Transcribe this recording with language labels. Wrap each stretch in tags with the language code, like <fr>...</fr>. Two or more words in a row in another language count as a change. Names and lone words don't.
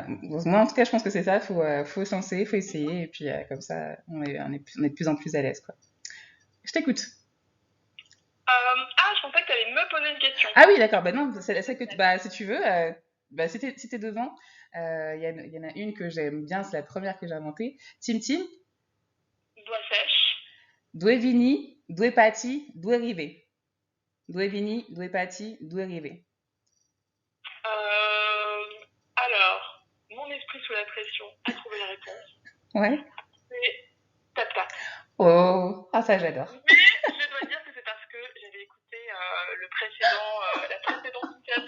<fr>Moi, en tout cas, je pense que c'est ça. Faut se lancer, faut essayer. Et puis, comme ça, on est de plus en plus à l'aise, quoi. Je t'écoute. Je pensais que tu allais me poser une question. Ah oui, d'accord. Bah non, c'est celle que bah, si tu veux, si t'es devant, il y en a une que j'aime bien, c'est la première que j'ai inventée. Tim Tim, Doigt sèche. due vini, due pati, due rive. Due vini, due pati, due rive. Alors, mon esprit sous la pression a trouvé la réponse. Ouais. C'est tap-tap. Oh, ah ça j'adore. Mais je dois dire que c'est parce que j'avais écouté la précédente interview.</fr>